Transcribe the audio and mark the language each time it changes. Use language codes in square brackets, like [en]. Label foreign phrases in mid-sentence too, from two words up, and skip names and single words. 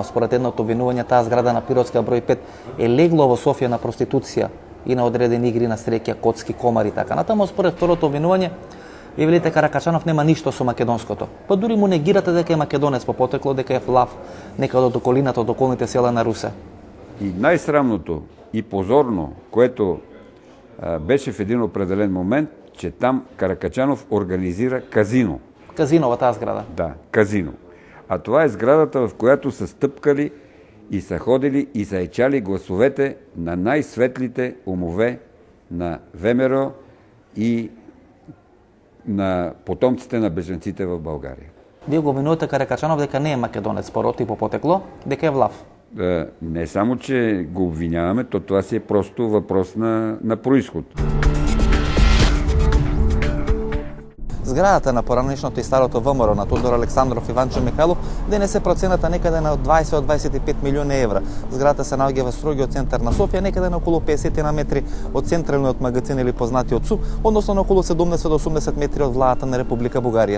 [mk] Според едното обвинување таа зграда на Пиротска број 5 е легло во Софија на проституција и на одредени игри на среќа, коцки, комари и така натаму. Според второто обвинување вие велите Каракачанов нема ништо со македонското. Па дури му негирате дека е македонец по потекло, дека е влав некаде од околината, од околните села на Русе. [bg] И најсрамното и позорно, което беше в един определен момент, че там Каракачанов организира казино. [mk] Казино во таа зграда? [bg] Да, казино. А това е сградата, в която са стъпкали и са ходили и са ечали гласовете на най-светлите умове на ВМРО и на потомците на бежанците в България. [mk] Вие го обвинувате Каракачанов дека не е македонец по род и по потекло, дека е влав. [bg] Не само, че го обвиняваме, то това си е просто въпрос на происход. [mk] Зградата на поранешното и старото ВМРО на Тодор Александров и Ванчо Михайлов денес е процената некаде на 20 од 25 милиони евра. Зградата се наоѓа во строгиот центар на Софија, некаде на околу 50 на метри од централниот магазин или познатиот СУ, односно на околу 70 до 80 метри од владата на Република Бугарија.